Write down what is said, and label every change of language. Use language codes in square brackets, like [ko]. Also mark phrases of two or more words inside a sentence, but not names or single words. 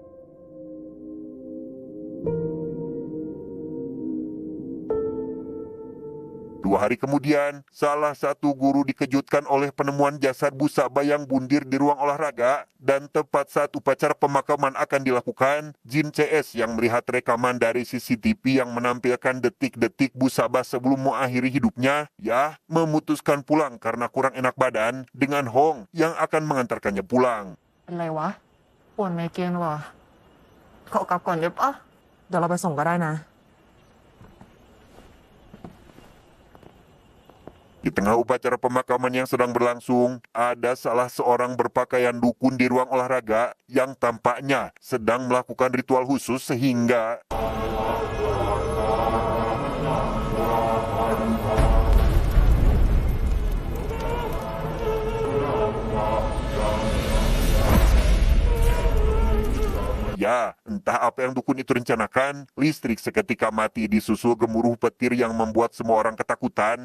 [id] Dua hari kemudian, salah satu guru dikejutkan oleh penemuan jasad Bu Saba yang bundir di ruang olahraga, dan tepat saat upacara pemakaman akan dilakukan, Jin CS yang melihat rekaman dari CCTV yang menampilkan detik-detik Bu Saba sebelum mengakhiri hidupnya, memutuskan pulang karena kurang enak badan dengan Hong yang akan mengantarkannya pulang. [th] เป็นไรวะปวดไมเกรนว่ะขอกลับก่อนได้ปะเดี๋ยวเราไปส่งก็ได้นะ [id] Di tengah upacara pemakaman yang sedang berlangsung, ada salah seorang berpakaian dukun di ruang olahraga yang tampaknya sedang melakukan ritual khusus sehingga... Ya, entah apa yang dukun itu rencanakan, listrik seketika mati disusul gemuruh petir yang membuat semua orang ketakutan.